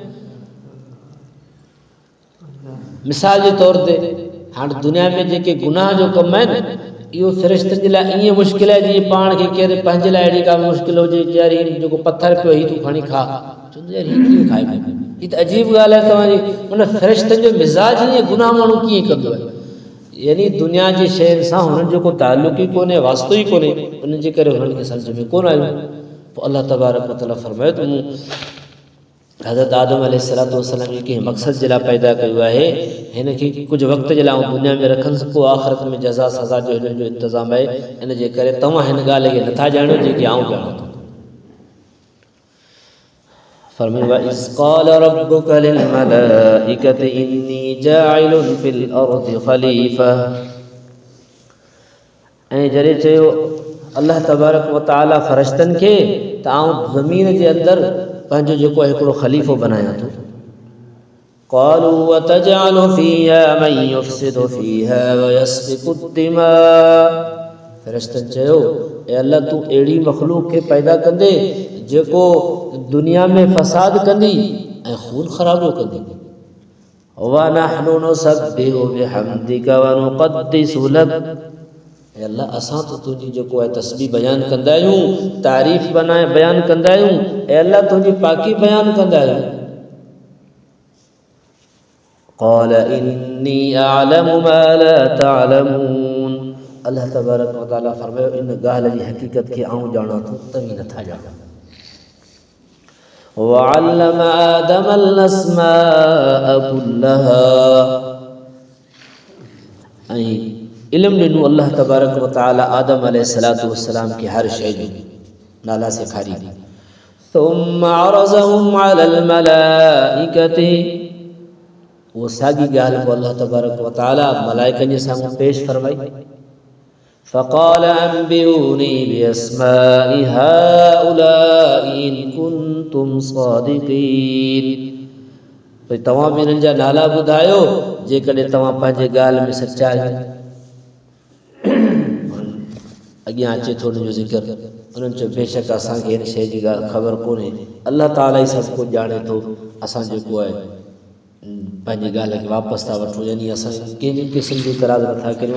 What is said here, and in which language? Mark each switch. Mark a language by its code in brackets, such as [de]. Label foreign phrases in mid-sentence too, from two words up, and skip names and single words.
[sd] मिसाल जे तौर ते हाणे दुनिया में जेके गुनाह जो कमु आहिनि इहो फ़रिश्तनि जे लाइ ईअं मुश्किल आहे जीअं पाण खे केरु पंहिंजे लाइ अहिड़ी का मुश्किल हुजे यार हीउ जेको पथर पियो हीउ तूं खणी खा, चवंदो यार हीउ कीअं खाए पियो, हीअ त अजीब ॻाल्हि आहे तव्हांजी। उन फ़रिश्तनि जो मिज़ाज ईअं गुनाह माण्हू कीअं कंदो आहे, यानी दुनिया जी शयुनि सां हुननि जो को ताल्लुक़ ई कोन्हे, वास्तो ई कोन्हे, उन जे करे हुननि खे सम्झ में कोन आयो। पोइ अल्लाह [ar] تبارك وتعالى [sd] फरमायो त मूं हज़रत आदम अलैहिस्सलाम खे कंहिं मक़सद जे लाइ पैदा कयो आहे, हिन खे कुझु वक़्त जे लाइ दुनिया में रखंदुसि, पोइ आख़िरत में जज़ा सज़ा जो हिन जो इंतज़ाम आहे। इन जे करे तव्हां हिन ॻाल्हि खे नथा ॼाणो जेके आउं ॼाणां थो। फरमायो [ar] وإذ قال ربك للملائكة إني جاعل في الأرض خليفة, [sd] ऐं जॾहिं चयो अल्लाह [ar] تبارك وتعالى [sd] फ़रिश्तनि खे त आउं ज़मीन जे अंदरि पंहिंजो जेको आहे हिकिड़ो ख़लीफ़ो बनायां थो। [ar] قالوا أتجعل فيها من يفسد فيها ويسفك الدماء, [sd] फ़रिश्तनि चयो ए अल्लाह तूं अहिड़ी मख़लूक़ खे पैदा कंदे जेको दुनिया में फ़साद कंदी ऐं खून ख़राबो कंदी। [ar] ونحن نسبح بحمدك ونقدس لك, [sd] ए अल्लाह असां तो तुंहिंजी जेको आहे तस्बीह बयानु कंदा आहियूं, तारीफ़ बयानु कंदा आहियूं, ए अल्लाह तुंहिंजी पाकी बयानु कंदा आहियूं। [ar] قال إني أعلم ما لا تعلمون, [sd] अल्लाह [ar] تبارك وتعالى [sd] फरमायो इन ॻाल्हि जी हक़ीक़त खे आउं ॼाणां थो, तव्हीं नथा ॼाणो। [ar] وعلم آدم الأسماء كلها, [sd] ऐं इल्म ॾिनो अल्लाह [ar] تبارك وتعالى [sd] आदम अलैहिस्सलाम खे हर शइ जो नाला सेखारी। [ar] ثم عرضهم على الملائكة, [sd] वो साॻी ॻाल्हि को अल्लाह [ar] تبارك وتعالى [sd] मलाइकनि जे साम्हूं पेश फरमाई। [ar] فقال أنبئوني بأسماء هؤلاء إن كنتم صادقين, [sd] भई तव्हां बि हिननि जा नाला ॿुधायो जेकॾहिं तव्हां पंहिंजे ॻाल्हि में सचा आहियो। अॻियां अचे थो हुनजो ज़िक्र, उन्हनि चयो बेशक असांखे हिन शइ जी ॻाल्हि ख़बर कोन्हे, अल्लाह ताला ई सभु कुझु ॼाणे थो, असां जेको आहे पंहिंजी ॻाल्हि खे वापसि था वठूं, यानी असां कंहिंजी क़िस्म जी इतराज़ नथा करियूं।